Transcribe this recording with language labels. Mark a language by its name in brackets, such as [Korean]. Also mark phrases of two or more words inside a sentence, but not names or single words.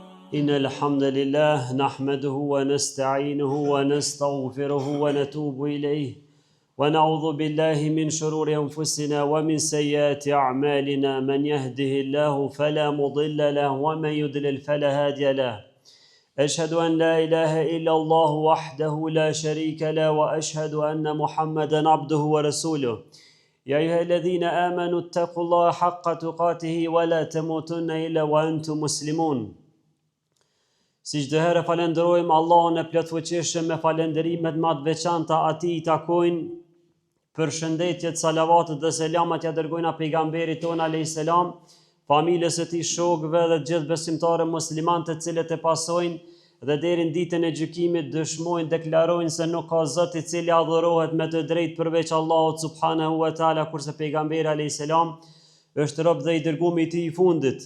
[Arabic] إن الحمد لله نحمده ونستعينه ونستغفره ونتوب إليه ونعوذ بالله من شرور أنفسنا ومن سيئات أعمالنا من يهده الله فلا مضل له ومن يضلل فلا هادي له أشهد أن لا إله إلا الله وحده لا شريك له وأشهد أن محمدا عبده ورسوله يا أيها الذين آمنوا اتقوا الله حق تقاته ولا تموتن إلا وأنتم مسلمون. [Albanian] Si çdo herë falenderojmë Allahun e plotfuqishëm me falenderimet më të veçanta atij I takojnë përshëndetjet, salavatet dhe selamat ja dërgojnë pejgamberit ton [Arabic] عليه السلام, [Albanian] familjes së tij, shokëve dhe gjithë besimtarë muslimanë të cilët e pasojnë dhe deri në ditën e gjykimit dëshmojnë, deklarojnë se nuk ka Zot I cili adhurohet me të drejtë përveç Allahut [Arabic] سبحانه وتعالى, [Albanian] kurse pejgamberi [Arabic] عليه السلام [Albanian] është rob dhe I dërguar I tij I fundit.